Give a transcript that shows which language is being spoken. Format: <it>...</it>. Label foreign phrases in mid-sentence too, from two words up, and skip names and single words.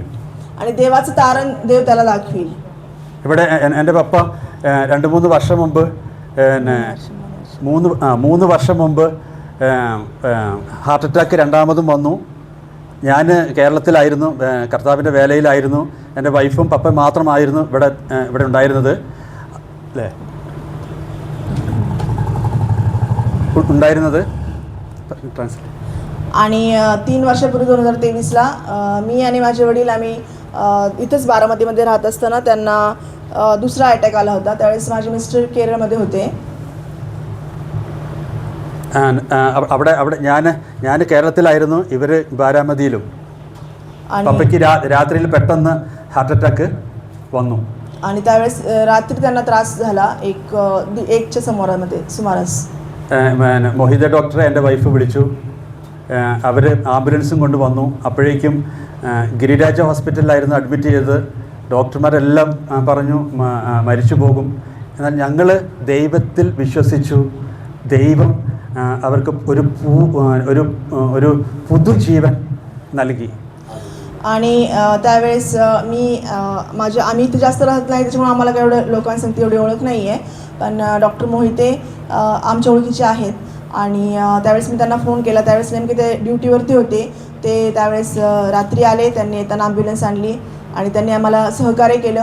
<mr>आणि देवाचं तारण देव त्याला दाखवील.</mr> <ml>ഇവിടെ എൻ്റെ പപ്പ 2-3 വർഷം മുമ്പ് മൂന്ന് വർഷം മുമ്പ്</ml> <en>heart attack</en> <ml>രണ്ടാമതും വന്നു. ഞാൻ കേരളത്തിലായിരുന്നു, കർത്താവിൻ്റെ വേലയിലായിരുന്നു. എൻ്റെ വൈഫും പപ്പയും മാത്രമായിരുന്നു ഇവിടെ ഉണ്ടായിരുന്നത്, അല്ലേ, ഉണ്ടായിരുന്നത്.</ml> <mr>आणि 3 वर्षापूर्वी 2023ला मी आणि माझे वडील आम्ही इथंच बारामतीमध्ये राहत असताना त्यांना दुसरा अटॅक आला होता. त्यावेळेस माझे मिस्टर केरळमध्ये होते.</mr> <ml>അവിടെ ഞാൻ കേരളത്തിലായിരുന്നു, ഇവർ ബാരാമതിയിലും. പപ്പയ്ക്ക് രാത്രിയിൽ പെട്ടെന്ന്</ml> <en>heart attack</en> <ml>വന്നു.</ml> <mr>आणि त्यावेळेस रात्री त्यांना त्रास झाला, 1च्या सुमारास.</mr> <ml>മൊഹിത ഡോക്ടറെ എൻ്റെ വൈഫ് വിളിച്ചു. അവർ ആംബുലൻസും കൊണ്ട് വന്നു. അപ്പോഴേക്കും ഗിരിരാജ ഹോസ്പിറ്റലിലായിരുന്നു അഡ്മിറ്റ് ചെയ്തത്. ഡോക്ടർമാരെല്ലാം പറഞ്ഞു മരിച്ചു പോകും. എന്നാൽ ഞങ്ങൾ ദൈവത്തിൽ വിശ്വസിച്ചു. ദൈവം അവർക്ക് ഒരു പുതുജീവൻ നൽകി.</ml> <mr>आणि त्यावेळेस आम्ही इथे जास्त राहत नाही, त्याच्यामुळे आम्हाला काय एवढं लोकांसंगती एवढी ओळख नाही आहे, पण डॉक्टर मोहिते आमच्या ओळखीचे आहेत. आणि त्यावेळेस मी त्यांना फोन केला. त्यावेळेस नेमके ते ड्युटीवरती होते. ते त्यावेळेस रात्री आले. त्यांनी येताना ॲम्ब्युलन्स आणली आणि त्यांनी आम्हाला सहकार्य केलं.</mr>